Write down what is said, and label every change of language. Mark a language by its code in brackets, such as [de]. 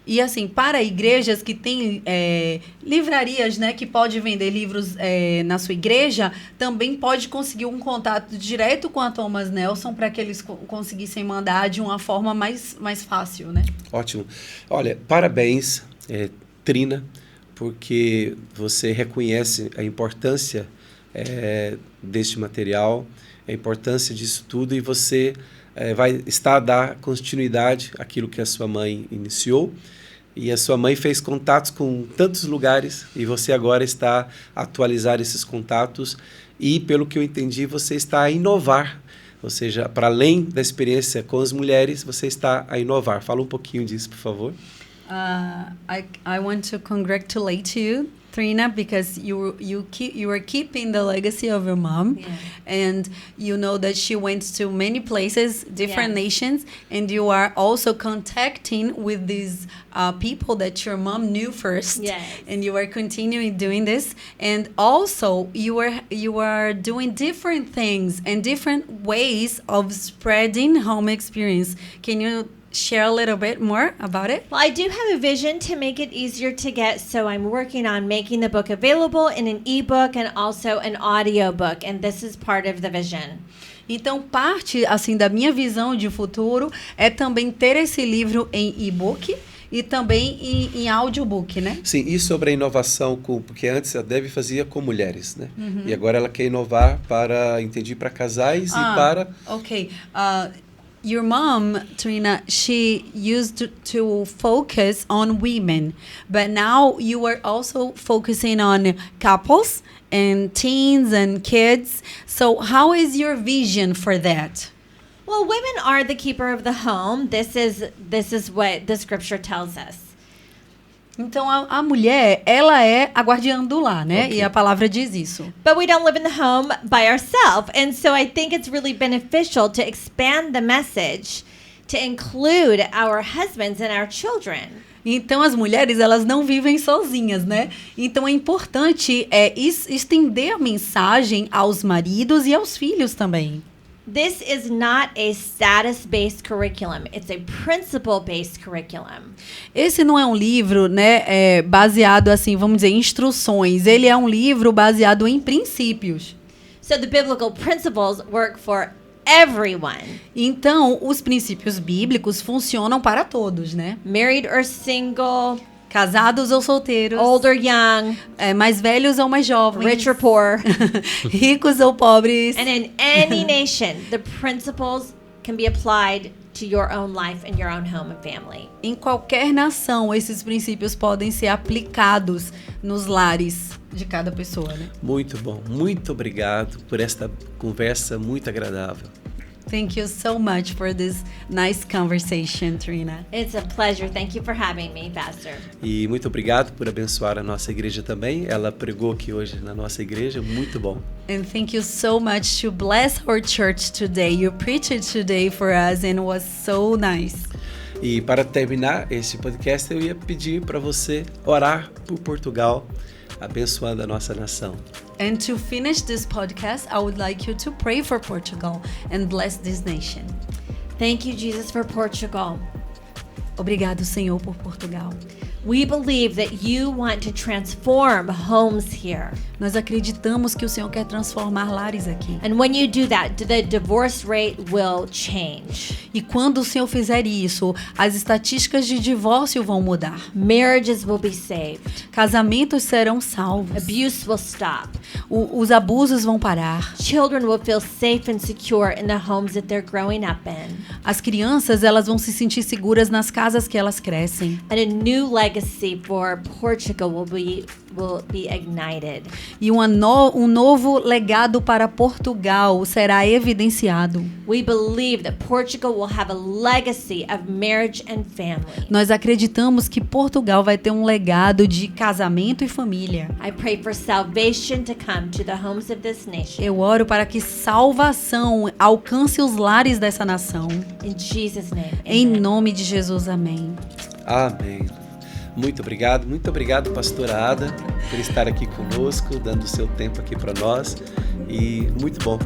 [pt] E assim, para igrejas que têm livrarias, né, que pode vender livros na sua igreja, também pode conseguir um contato direto com a Thomas Nelson para que eles conseguissem mandar de uma forma mais fácil, né? Ótimo. Olha, parabéns, Trina, porque você reconhece a importância deste material, a importância disso tudo, e você vai estar a dar continuidade àquilo que a sua mãe iniciou. E a sua mãe fez contatos com tantos lugares e você agora está a atualizar esses contatos e, pelo que eu entendi, você está a inovar. Ou seja, para além da experiência com as mulheres, você está a inovar. Fala um pouquinho disso, por favor. [en] I want to congratulate you, Trina, because you are keeping the legacy of your mom, and you know that she went to many places, different nations, and you are also contacting with these people that your mom knew first, and you are continuing doing this, and also you are doing different things and different ways of spreading home experience. Can you share a little bit more about it? Well, I do have a vision to make it easier to get, so I'm working on making the book available in an ebook and also an audio book, and this is part of the vision. [pt] Então, parte assim da minha visão de futuro é também ter esse livro em e-book e também em audiobook, né? Sim, e sobre a inovação, porque antes a Debbie fazia com mulheres, né? E agora ela quer inovar para casais e para... Ok. [en] Your mom, Trina, she used to focus on women, but now you are also focusing on couples and teens and kids. So how is your vision for that? Well, women are the keeper of the home. This is what the scripture tells us. [pt] Então, a mulher, ela é a guardiã do lar, né? Okay. E a palavra diz isso. [en] But we don't live in the home by ourselves. And so I think it's really beneficial to expand the message to include our husbands and our children. [pt] Então, as mulheres, elas não vivem sozinhas, né? Então, é importante estender a mensagem aos maridos e aos filhos também. [en] This is not a status-based curriculum. It's a principle-based curriculum. [pt] Esse não é um livro, né, baseado assim, vamos dizer, em instruções. Ele é um livro baseado em princípios. [en] So the biblical principles work for everyone. [pt] Então, os princípios bíblicos funcionam para todos, né? [en] Married or single, [pt] Casados ou solteiros. [en] old or young, [pt] Mais velhos ou mais jovens. [en] rich or poor. [pt] Ricos ou pobres. [en] And in any nation, the principles can be applied to your own life and your own home and family. [pt] Em qualquer nação, esses princípios podem ser aplicados nos lares de cada pessoa, né? Muito bom. Muito obrigado por esta conversa muito agradável. [en] Thank you so much for this nice conversation, Trina. It's a pleasure. Thank you for having me, Pastor. [pt] E muito obrigado por abençoar a nossa igreja também. Ela pregou aqui hoje na nossa igreja, muito bom. [en] And thank you so much to bless our church today. You preached today for us and it was so nice. [pt] E para terminar esse podcast, eu ia pedir para você orar por Portugal, abençoando a nossa nação. [en] And to finish this podcast, I would like you to pray for Portugal and bless this nation. Thank you, Jesus, for Portugal. [pt] Obrigado, Senhor, por Portugal. [en] We believe that you want to transform homes here. [pt] Nós acreditamos que o Senhor quer transformar lares aqui. [en] And when you do that, the divorce rate will change. [pt] E quando o Senhor fizer isso, as estatísticas de divórcio vão mudar. [en] Marriages will be saved. [pt] Casamentos serão salvos. [en] Abuse will stop. [pt] Os abusos vão parar. [en] Children will feel safe and secure in the homes that they're growing up in. [pt] As crianças, elas vão se sentir seguras nas casas que elas crescem. [en] And a new legacy for Portugal will be ignited. [pt] E um novo legado para Portugal será evidenciado. [en] We believe that Portugal will have a legacy of marriage and family. [pt] Nós acreditamos que Portugal vai ter um legado de casamento e família. [en] I pray for salvation to come to the homes of this nation. [pt] Eu oro para que salvação alcance os lares dessa nação. [en] In Jesus' name. [pt] Em [en] Amen. [pt] nome de Jesus, amém. Amém. Muito obrigado, pastora Ada, por estar aqui conosco, dando o seu tempo aqui para nós. E muito bom.